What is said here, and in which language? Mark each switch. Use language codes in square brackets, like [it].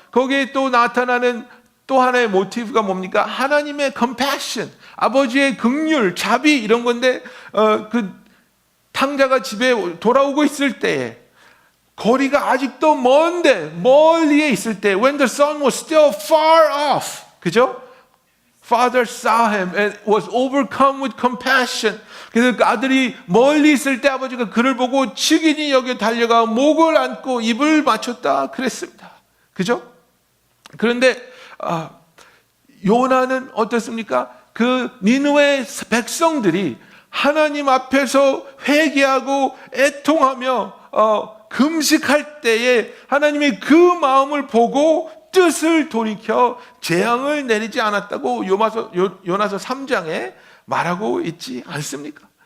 [ko] 거기에 또 나타나는 또 하나의 모티브가 뭡니까? 하나님의 compassion, 아버지의 긍휼, 자비, 이런 건데 그 탕자가 집에 돌아오고 있을 때에 거리가 아직도 먼데 멀리에 있을 때 [en] when the son was still far off, [ko] 그죠? [en] Father saw him and was overcome with compassion. [ko] 그래서 그 아들이 멀리 있을 때 아버지가 그를 보고 측은히 여겨 달려가 목을 안고 입을 맞췄다 그랬습니다. 그죠? 그런데 요나는 어떻습니까? 그 니느웨 백성들이 하나님 앞에서 회개하고 애통하며 금식할 때에 하나님이 그 마음을 보고 뜻을 돌이켜 재앙을 내리지 않았다고 요나서 3장에 말하고 있지 않습니까?